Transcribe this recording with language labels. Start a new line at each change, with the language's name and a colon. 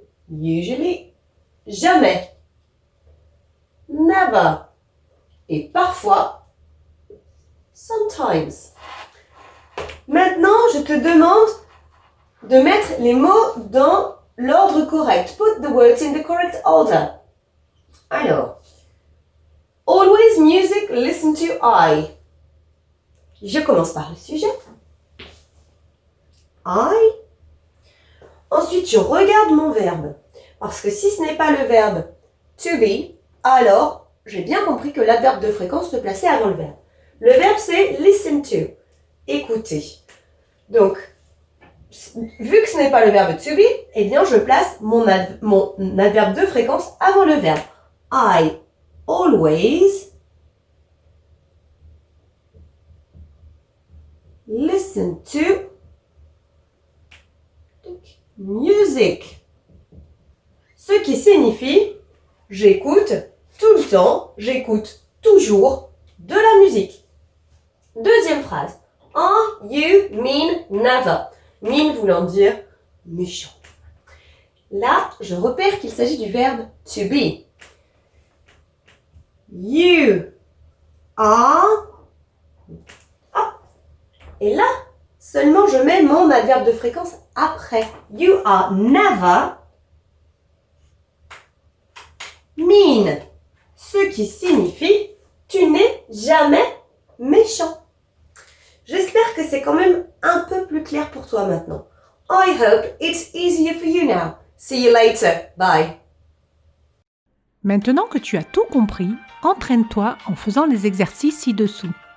English: Usually.
French: Jamais.
English: Never.
French: Et parfois.
English: Sometimes.
French: Maintenant, je te demande de mettre les mots dans l'ordre correct.
English: Put the words in the correct order.
French: Alors,
English: always music, listen to I.
French: Je commence par le sujet.
English: I.
French: Ensuite, je regarde mon verbe. Parce que si ce n'est pas le verbe to be, alors j'ai bien compris que l'adverbe de fréquence se plaçait avant le verbe. Le verbe, c'est listen to. Écouter. Donc, vu que ce n'est pas le verbe to be, eh bien je place mon adverbe de fréquence avant le verbe.
English: I always listen to music.
French: Ce qui signifie j'écoute tout le temps, j'écoute toujours de la musique. Deuxième phrase.
English: You mean never.
French: Mean voulant dire méchant. Là, je repère qu'il s'agit du verbe to be.
English: You are.
French: Et là, seulement je mets mon adverbe de fréquence après.
English: You are never mean.
French: Ce qui signifie tu n'es jamais méchant. J'espère que c'est quand même un peu plus clair pour toi maintenant.
English: I hope it's easier for you now. See you later. Bye.
French: Maintenant que tu as tout compris, entraîne-toi en faisant les exercices ci-dessous.